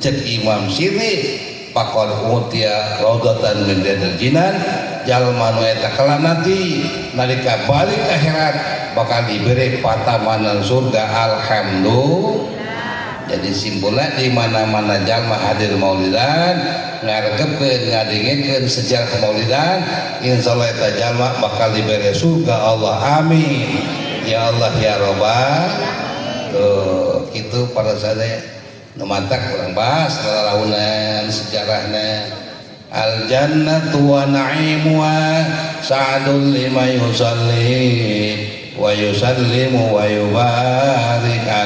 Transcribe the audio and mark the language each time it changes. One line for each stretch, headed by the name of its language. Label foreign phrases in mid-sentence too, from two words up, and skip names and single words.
Sundanese: Cek Imam Sirri, pakon
Arabic: أوتي روضة من رياض الجنان,
Sundanese: jalma nu eta kelana nanti nalika balik akhirat bakal diberi patamanan surga. Alhamdulillah. Jadi simpulnya di mana-mana jalma hadir maulidan ngaregepeun ngadengkeun sejarah maulidan, insyaallah eta jalma bakal diberi surga.
Arabic: الله آمين يا الله يا رب.
Sundanese: Tuh kitu para sadaya nu mantak urang bahas raraunan sejarahna.
Arabic: الجنة ونعيمها سعد لمن يصلي ويسلم ويبارك